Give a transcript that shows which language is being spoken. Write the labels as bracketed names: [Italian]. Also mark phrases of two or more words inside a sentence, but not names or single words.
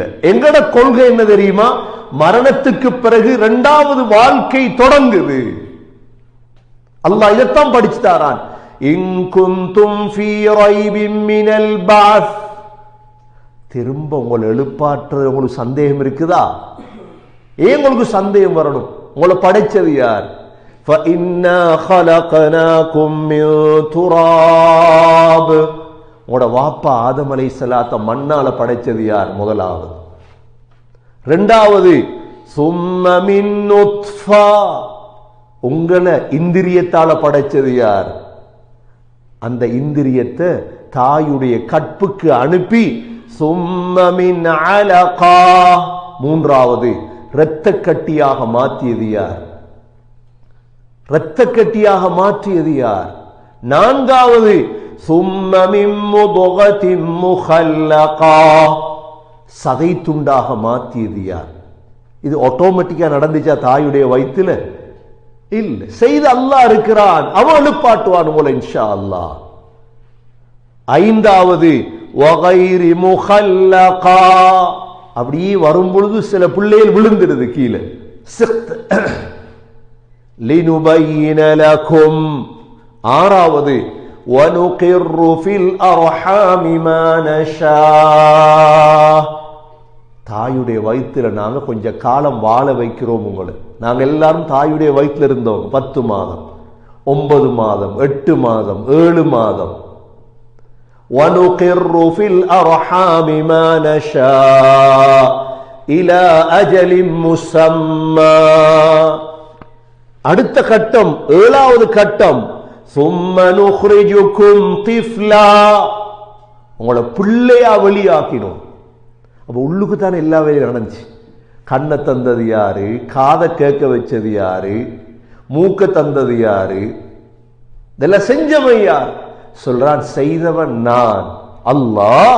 [Tamil] எங்கட கொள்கை என்ன தெரியுமா, மரணத்துக்கு பிறகு இரண்டாவது வாழ்க்கை தொடங்குது. அல்லாஹ் இதைத்தான் படிச்சு தாரான். [Arabic] إن كنتم في ريب من البعث, [Tamil] திரும்ப உங்களை எழுப்பாற்றது உங்களுக்கு சந்தேகம் இருக்குதா? ஏன் உங்களுக்கு சந்தேகம் வரணும்? உங்களை படைச்சது யார்? [Arabic] فَإِنَّا خَلَقْنَاكُم مِّن تُرَابٍ, [Tamil] உங்களோட வாப்பா ஆதம் அலைஹிஸ்ஸலாத்த மண்ணால படைச்சது யார்? முதலாவது. [Arabic] இரண்டாவது ثُمَّ مِن نُطْفَةٍ, [Tamil] உங்களை இந்திரியத்தால படைச்சது யார்? அந்த இந்திரியத்தை தாயுடைய கற்புக்கு அனுப்பி [Arabic] ثُمَّ مِنْ عَلَقَةٍ, [Tamil] மூன்றாவது இரத்த கட்டியாக மாற்றியது யார்? இரத்த கட்டியாக மாற்றியது யார்? [Arabic] நான்காவது ثُمَّ مِن مُضْغَةٍ مُخَلَّقَةٍ, [Tamil] சதை துண்டாக மாற்றியது யார்? இது ஆட்டோமேட்டிக்கா நடந்துச்சா தாயுடைய வயிற்றுல? இல்ல, செய்து அல்லாஹ் இருக்கிறான், அவன் எழுப்பாட்டுவான் உங்களை [Arabic] إن شاء الله. ஐந்தாவது وَغَيْرِ مُخَلَّقَةٍ, [Tamil] அப்படியே வரும் பொழுது சில பிள்ளைகள் விழுந்துடுது கீழே. [Arabic] لِنُبَيِّنَ لَكُمْ, ஆறாவது وَنُقِرُّ فِي الْأَرْحَامِ مَا نَشَاءُ, [Tamil] தாயுடைய வயிற்றுல நாங்க கொஞ்ச காலம் வாழ வைக்கிறோம் உங்களை. நாங்க எல்லாரும் தாயுடைய வயிற்றுல இருந்தோம் 10 மாதம், 9 மாதம், 8 மாதம், 7 மாதம். [Arabic] وَنُقِرُّ فِي الْأَرْحَامِ مَا نَشَاءُ إِلَى أَجَلٍ مُّسَمًّى, [Tamil] அடுத்த கட்டம், ஏழாவது கட்டம் [Arabic] ثُمَّ نُخْرِجُكُمْ طِفْلًا, [Tamil] உங்களை பிள்ளையா வெளியாக்கினோம். அப்ப உள்ளுக்கு தானே எல்லா வேலையும் நடந்துச்சு. கண்ணை தந்தது யாரு? காதை கேட்க வச்சது யாரு? மூக்க தந்தது யாரு? இதெல்லாம் செஞ்சவன் யார்? சொல்றான், செய்தவன் நான் அல்லாஹ்.